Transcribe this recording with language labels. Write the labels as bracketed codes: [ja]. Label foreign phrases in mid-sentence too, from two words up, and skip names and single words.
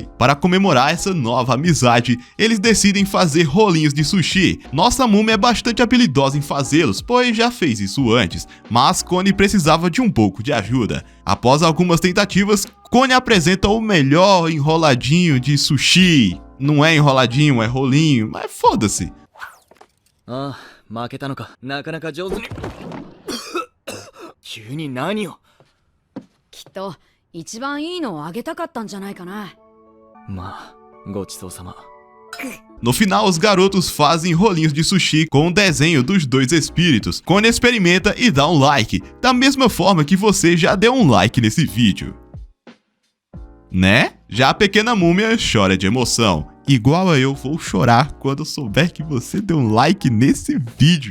[pt] Para comemorar essa nova amizade, eles decidem fazer rolinhos de sushi. Nossa múmia é bastante habilidosa em fazê-los, pois já fez isso antes, mas Koni precisava de um pouco de ajuda. Após algumas tentativas, Koni apresenta o melhor enroladinho de sushi. Não é enroladinho, é rolinho, mas foda-se. [ja] 負けたのか。なかなか上手に。急に何を。きっと一番いいのをあげたかったんじゃないかな。まあ、ごちそうさま。 [pt] No final, os garotos fazem rolinhos de sushi com o desenho dos dois espíritos. Koni experimenta e dá um like, da mesma forma que você já deu um like nesse vídeo. Né? Já a pequena múmia chora de emoção. igual a eu, vou chorar quando eu souber que você deu um like nesse vídeo.